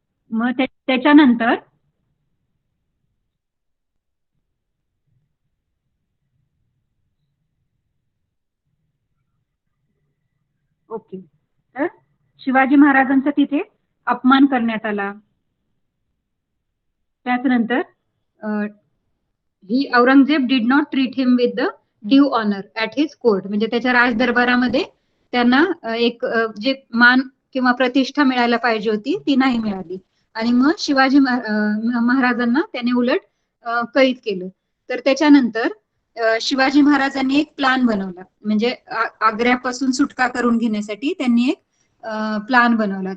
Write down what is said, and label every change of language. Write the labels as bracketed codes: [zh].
[mr] मग त्याच्यानंतर ओके, तर शिवाजी महाराजांचा तिथे अपमान करण्यात आला. [en] त्यानंतर ही Aurangzeb did not treat him with the due honour at his court. [mr] म्हणजे त्याच्या राज दरबारामध्ये त्यांना एक जे मान किंवा प्रतिष्ठा मिळायला पाहिजे होती ती नाही मिळाली. आणि मग शिवाजी महाराजांना त्याने उलट कैद केलं. तर त्याच्यानंतर शिवाजी महाराजांनी एक प्लान बनवला. म्हणजे आग्र्यापासून सुटका करून घेण्यासाठी त्यांनी एक प्लान बनवला.